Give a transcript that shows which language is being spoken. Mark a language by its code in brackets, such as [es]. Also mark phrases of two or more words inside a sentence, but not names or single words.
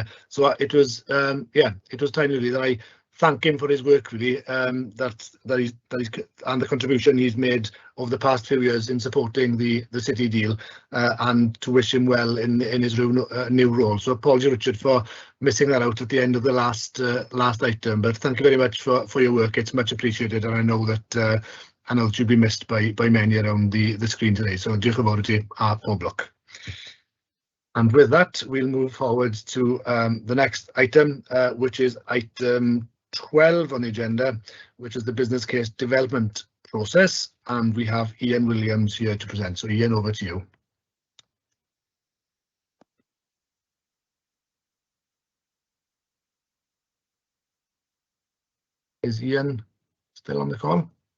[en] So it was time really that I thank him for his work, really, that he's and the contribution he's made over the past few years in supporting the city deal, and to wish him well in his new role. So apologies, Richard, for missing that out at the end of the last item. But thank you very much for your work. It's much appreciated, and I know that you'll be missed by many around the screen today. [cy] So diolch yn fawr i ti a pob lwc. [en] And with that, we'll move forward to the next item, which is item 12 on the agenda, which is the business case development process, and we have Ian Williams here to present. So Ian, over to you. Is Ian still on the call?